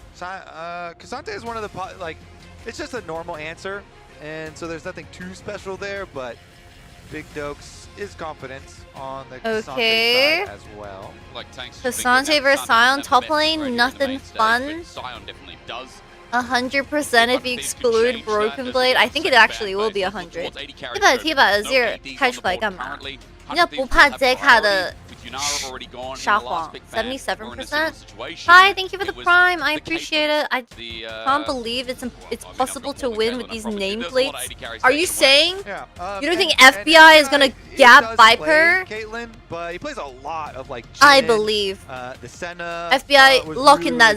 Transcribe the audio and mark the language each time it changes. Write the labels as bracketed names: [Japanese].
[English] K'Sante is one of the like. It's just a normal answer, and so there's nothing too special there. But Big Dokes is confident on the K'Sante side as well. Like K'Sante versus Sion, top lane, nothing fun. Sion definitely does. 100% if you exclude Broken Blade. I think it actually will be 100. [Chinese] 这把 T 把 Azir 开出来干嘛？人家不怕 Zeka 的沙皇 77%. [English] Hi, thank you for the prime. I appreciate it. I can't believe it's possible to win with these nameplates. Are you saying you don't think FBI is gonna gap Viper? Caitlyn, but he plays a lot of like. I believe. The Senna. FBI lock in that